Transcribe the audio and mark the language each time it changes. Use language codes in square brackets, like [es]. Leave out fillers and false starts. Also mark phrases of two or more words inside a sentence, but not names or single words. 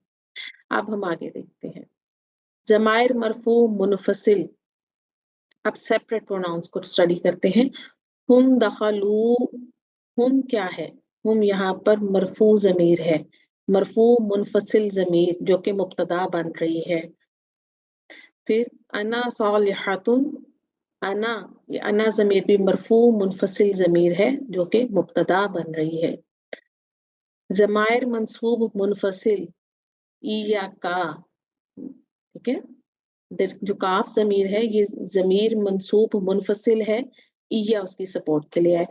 [hi] अब हम आगे देखते हैं जमायर मरफू मुनफसिल। अब [en] separate pronouns [hi] को स्टडी करते हैं। [ar] هم دخلوا, [hi] हुम क्या है? हुम यहाँ पर मरफू जमीर है, मरफू मुनफसिल जमीर जो कि मुब्तदा बन रही है। फिर [ar] أنا صالحة, [hi] अना, ये अना जमीर भी मरफू मुनफसिल जमीर है जो कि मुब्तदा बन रही है। जमायर मंसूब मुनफसिल, ईया का, ठीक है। जो काफ जमीर है ये जमीर मंसूब मुनफसिल है, या उसकी सपोर्ट के लिए आए।